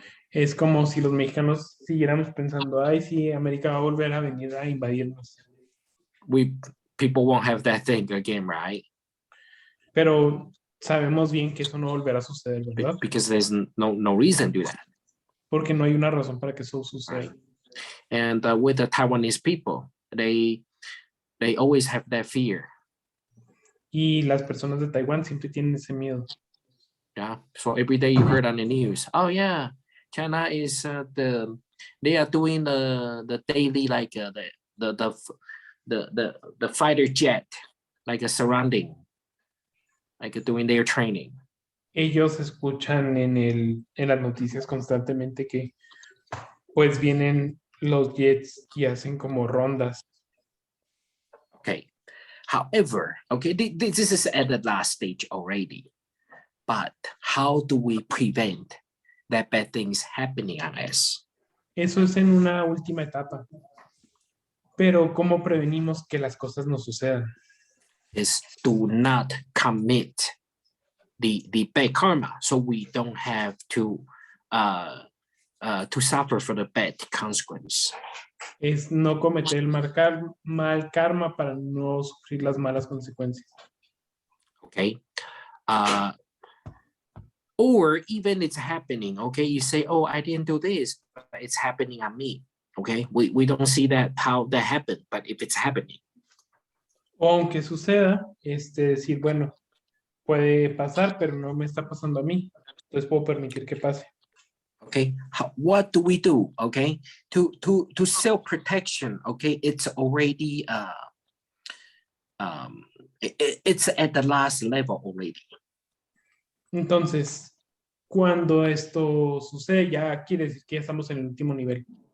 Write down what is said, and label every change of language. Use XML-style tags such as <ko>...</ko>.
<es>Es como si los mexicanos siguiéramos pensando, ay, sí, América va a volver a venir a invadirnos.</es> <en>People won't have that thing again, right?</en> <es>Pero sabemos bien que eso no volverá a suceder, ¿verdad?</es> <en>Because there's no reason to do that.</en> <es>Porque no hay una razón para que eso suceda.</es> <en>Right. And with the Taiwanese people, they always have that fear.</en> <es>Y las personas de Taiwán siempre tienen ese miedo.</es> <en>Yeah. So every day you heard on the news, oh yeah, China is they are doing the daily like the fighter jet, like a surrounding, like doing their training.</en> <es>Ellos escuchan en las noticias constantemente que pues vienen los jets y hacen como rondas.</es> <en>Okay. However, okay, this is at the last stage already. But how do we prevent that bad things happening on us?</en> <es>Eso es en una última etapa. Pero ¿cómo prevenimos que las cosas nos sucedan?</es> <en>Is do not commit the bad karma, so we don't have to suffer for the bad consequence.</en> <es>Es no cometer el mal karma para no sufrir las malas consecuencias.</es> <en>Okay. Or even it's happening, okay, you say, oh, I didn't do this, but it's happening on me. Okay, we don't see that how that happened, but if it's happening.</en> <es>O aunque suceda, decir, bueno, puede pasar, pero no me está pasando a mí. Entonces puedo permitir que pase.</es> <en>Okay, what do we do? Okay, to self-protection. Okay, it's already it's at the last level already.</en> <es>Entonces, cuando esto sucede, ya quiere decir que ya estamos en el último nivel.</es>